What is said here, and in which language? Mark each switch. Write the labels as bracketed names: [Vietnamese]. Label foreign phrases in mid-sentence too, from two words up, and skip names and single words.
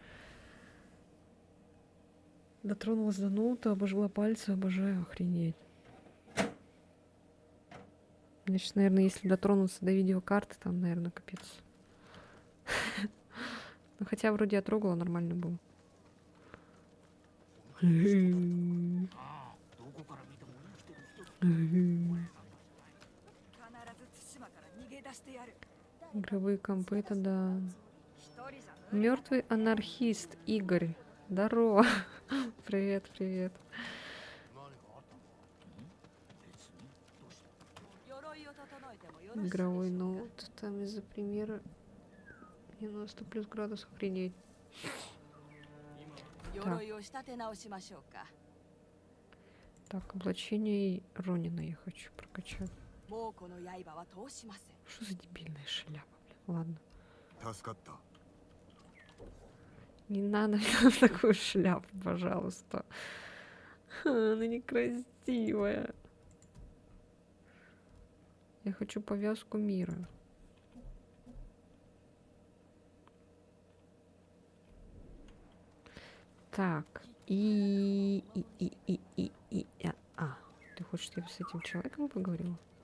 [Russian] Дотронулась до ноута, обожгла пальцы, обожаю, охренеть. Значит, наверное, если дотронуться до видеокарты, там, наверное, капец. Ну, хотя вроде я трогала, нормально было. [Japanese] ああ、どこから見ても生きてる人だ。お前なんだ。必ず対馬から逃げ出してやる。 [Russian] Игровые компы, это да. [Japanese] 一人じゃ無理だ。 [Russian] Мертвый анархист Игорь. Здорово. Привет, привет. [Japanese] 何かあったのか？別にどうした？鎧を整えてもよろしいでしょうか。 [Russian] Игровой ноут. Там из-за примера 90 плюс градусов. Охренеть. [Japanese] 鎧を仕立て直しましょうか。 [Russian] Так, облачение Ронина я хочу прокачать. [Japanese] 猛虎の刃は通しません。 [Russian] Что за дебильная шляпа, блин. Ладно. [Japanese] 助かった。 [Russian] Не надо мне такую шляпу, пожалуйста. Она некрасивая. Я хочу повязку мира. Так, ты хочешь, чтобы я с этим человеком поговорила?